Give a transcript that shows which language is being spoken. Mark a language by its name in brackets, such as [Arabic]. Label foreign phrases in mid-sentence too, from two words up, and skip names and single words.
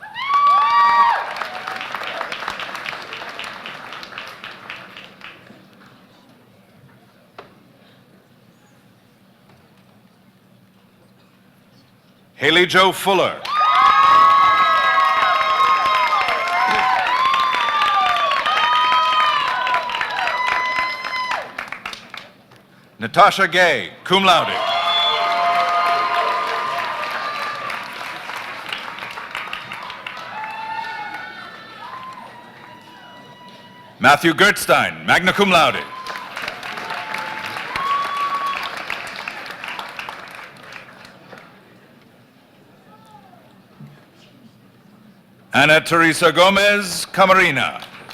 [English] Haley Jo Fuller. Natasha Gay, [Latin] cum laude. [English] Matthew Gertstein, [Latin] magna cum laude. [English] Ana Teresa Gomez Camarina.